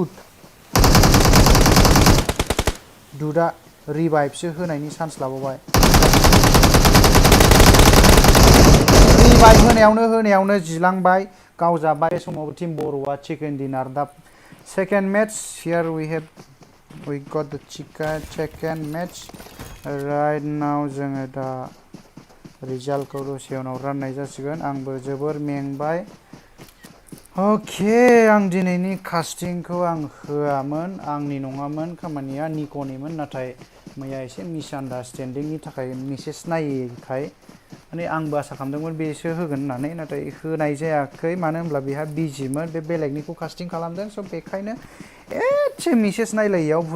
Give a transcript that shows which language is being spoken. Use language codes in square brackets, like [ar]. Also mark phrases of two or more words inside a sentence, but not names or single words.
[brx] दुडा रिभाइभसो होनायनि चान्स लाबावबाय रिभाइभ होनायावनो जिलांबाय गावजाबाय समाव टीम बर'आ [en] chicken dinner [brx] दा [en] second match here we got the second match right now [brx] जोङो दा रिजाल्टखौ दसे उनाव राननाय जासिगोन आंबो जोबोर मेंबाय अके आं दिनैनि कास्टिंखौ आं होआमोन आंनि नङामोन खामानिया निक'निमोन नाथाय मैया एसे मिसआन्डारस्टेन्डिंनि थाखाय मेसेज नायैखाय माने आंबो आसा खालामदोंमोन बेसो होगोन होननानै नाथाय होनाय जायाखै मानो होनब्ला बेहा बिजिमोन बे बेलेगनिखौ कास्टिं खालामदों स' बेखायनो एसे मेसेज नायलायैयाव भुल